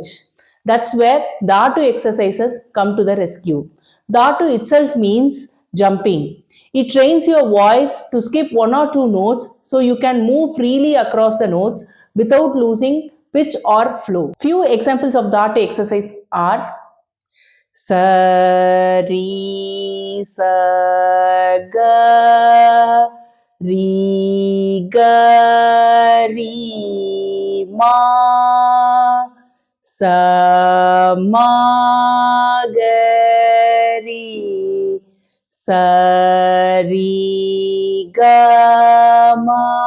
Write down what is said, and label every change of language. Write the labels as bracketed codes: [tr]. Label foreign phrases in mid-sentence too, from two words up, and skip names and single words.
[en] That's where Datu exercises come to the rescue. Datu itself means jumping. It trains your voice to skip one or two notes so you can move freely across the notes without losing pitch or flow. Few examples of Datu exercise are sa re sa ga re ga re ma sa ma ga re sa re ga ma.